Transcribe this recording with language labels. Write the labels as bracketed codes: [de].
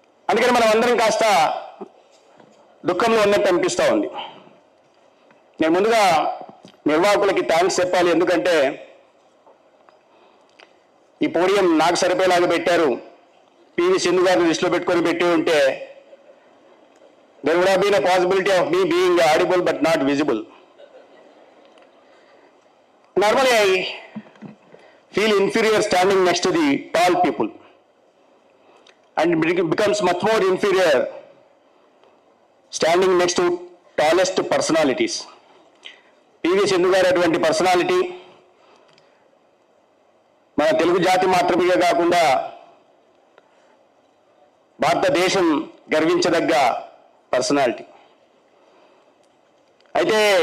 [te] అందుకని మనం అందరం కాస్త దుఃఖంలో ఉన్నట్టు అనిపిస్తూ ఉంది. నేను ముందుగా నిర్వాహకులకి థ్యాంక్స్ చెప్పాలి. ఎందుకంటే ఈ పోడియం నాకు సరిపోయేలాగా పెట్టారు. పివి సింధు గారిని దృష్టిలో పెట్టుకొని పెట్టి ఉంటే [en] there would have been a possibility of me being audible but not visible. Normally I feel inferior standing next to the tall people, and it becomes much more inferior standing next to tallest personalities. [te] PV Sindhu గారు అటువంటి personality మన తెలుగు జాతి మాత్రమే కాకుండా భారతదేశం గర్వించదగ్గ personality. అయితే